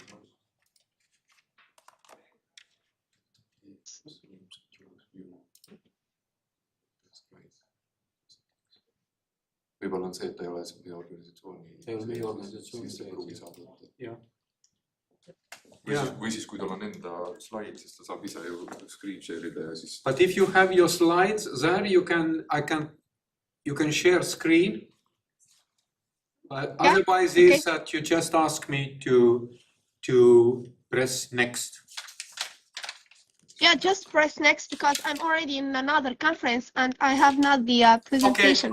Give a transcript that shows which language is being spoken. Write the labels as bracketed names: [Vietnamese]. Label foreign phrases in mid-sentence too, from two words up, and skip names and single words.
[Estonian] Võib-olla on see, et ta ei ole meie organisatsiooni. Ei ole meie organisatsiooni. Siis ta pruugi saada. Jah. Või siis, kui tal on enda slaid, siis ta saab ise ju [English] screen share'ida [Estonian] ja siis... [English] But if you have your slides there, you can share screen. Otherwise is that you just ask me to press next. Yeah, just press next because I'm already in another conference and I have not the presentation.